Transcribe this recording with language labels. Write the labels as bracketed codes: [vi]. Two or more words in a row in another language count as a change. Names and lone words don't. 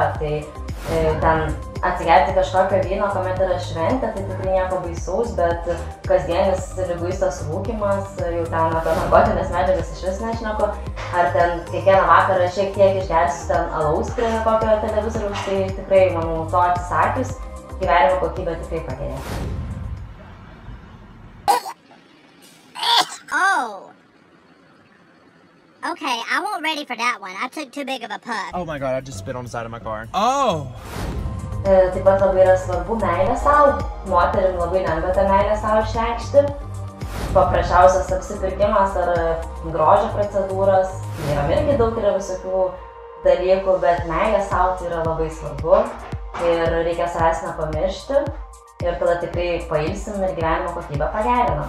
[lt] Tai ten atsigerti kažkokio vyno, kuomet yra šventė, tai tikrai nieko baisaus, bet kasdienis liguistas rūkymas, jau ten apie narkotinės medžiagas iš vis nešneku, ar ten kiekvieną vakarą šiek tiek išgersiu ten alaus prie kokio televizoriaus, tai tikrai, manau, to atsisakius, gyvenimo kokybė tikrai pagerėja. Oh! [en] Okay, I wasn't ready for that one. I took too big of a puff. Oh my god, I just spit on the side of my car. Oh! [lt] Taip pat labai yra svarbu meilė sau. Moterim labai lengva tą meilę sau išreikšti. Paprasčiausias apsipirkimas ar grožio procedūros vyram irgi daug yra visokių dalykų, bet meilė sau tai yra labai svarbu ir reikia savęs nepamiršti ir tada tikrai pailsim ir gyvenimo kokybę pagerinam.